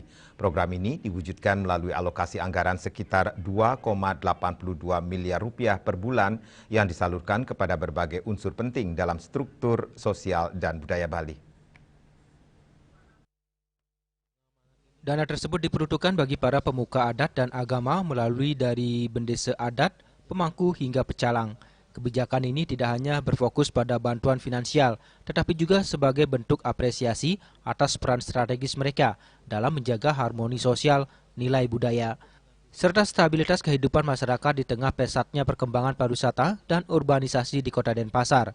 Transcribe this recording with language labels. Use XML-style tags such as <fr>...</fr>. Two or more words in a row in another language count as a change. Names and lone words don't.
<id>Program ini diwujudkan melalui alokasi anggaran sekitar 2,82 miliar rupiah per bulan yang disalurkan kepada berbagai unsur penting dalam struktur sosial dan budaya Bali. Dana tersebut diperuntukkan bagi para pemuka adat dan agama melalui dari bendesa adat, pemangku hingga pecalang. Kebijakan ini tidak hanya berfokus pada bantuan finansial, tetapi juga sebagai bentuk apresiasi atas peran strategis mereka dalam menjaga harmoni sosial, nilai budaya, serta stabilitas kehidupan masyarakat di tengah pesatnya perkembangan pariwisata dan urbanisasi di Kota Denpasar.</id>